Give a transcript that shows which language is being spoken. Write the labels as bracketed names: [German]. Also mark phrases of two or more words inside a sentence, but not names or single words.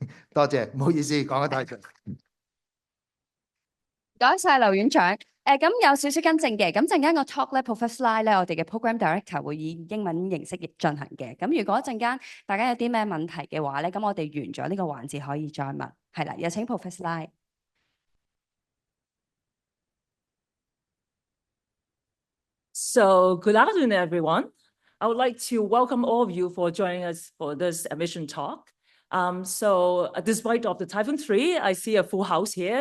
[Cantonese] 多謝，唔好意思講得太長。唔該晒劉院長。咁有少少更正嘅，咁陣間個 talk 咧 Professor Lai 咧，我哋嘅 [English] Program Director [Cantonese] 會以英文形式進行嘅。咁如果陣間大家有啲咩問題嘅話咧，咁我哋完咗呢個環節可以再問。係啦，有請 Professor Lai。 [English] So, good afternoon, everyone. I would like to welcome all of you for joining us for this admission talk. Despite of the Typhoon 3, I see a full house here.